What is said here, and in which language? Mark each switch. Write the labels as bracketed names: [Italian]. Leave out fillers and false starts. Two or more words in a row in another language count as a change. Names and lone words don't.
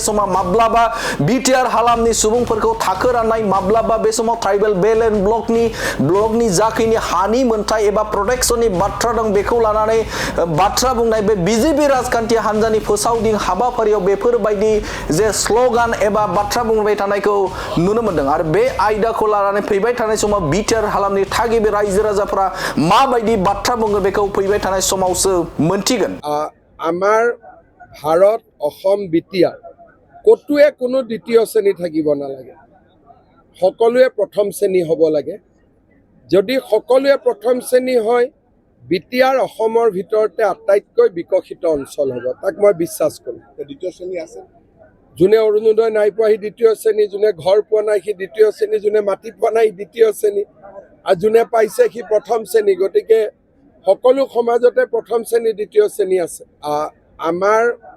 [Bodo] समाव माब्लाबा बिटिआर हालामनि सुबुंफोरखौ थाखो राननाय माब्लाबा बे समाव [English] tribal belt and blockनि [Bodo] जाखिनि हानि मोनथाय एबा प्रटेक्शननि बाथ्रा दं बेखौ लानानै बाथ्रा बुंनाय बे बिजेपि राजखान्थि हान्जानि फोसावदिं हाबाफारियाव बेफोरबायदि जे स्ल'गान एबा बाथ्रा बुंबाय थानायखौ नुनो मोनदों आरो बे आयदाखौ लानानै फैबाय थानाय समाव बिटिआर हालामनि थागिबि रायजो राजाफोरा माबायदि बाथ्रा बुङो बेखौ फैबाय थानाय समावसो मोनथिगोन [Assamese] আমাৰ ভাৰত অসম বিটিআৰ কতোৱে কোনো দ্বিতীয় শ্ৰেণী থাকিব নালাগে সকলোৱে প্ৰথম শ্ৰেণী হ'ব লাগে যদি সকলোৱে প্ৰথম শ্ৰেণী হয় বিটিআৰ অসমৰ ভিতৰতে আটাইতকৈ বিকশিত অঞ্চল হ'ব তাক মই বিশ্বাস কৰোঁ দ্বিতীয় শ্ৰেণী আছে যোনে অৰুণোদয় নাই পোৱা সি দ্বিতীয় শ্ৰেণী যোনে ঘৰ পোৱা নাই সি দ্বিতীয় শ্ৰেণী যোনে মাটি পোৱা নাই দ্বিতীয় শ্ৰেণী আৰু যোনে পাইছে সি প্ৰথম শ্ৰেণী গতিকে সকলো সমাজতে প্ৰথম শ্ৰেণী দ্বিতীয় শ্ৰেণী আছে আমাৰ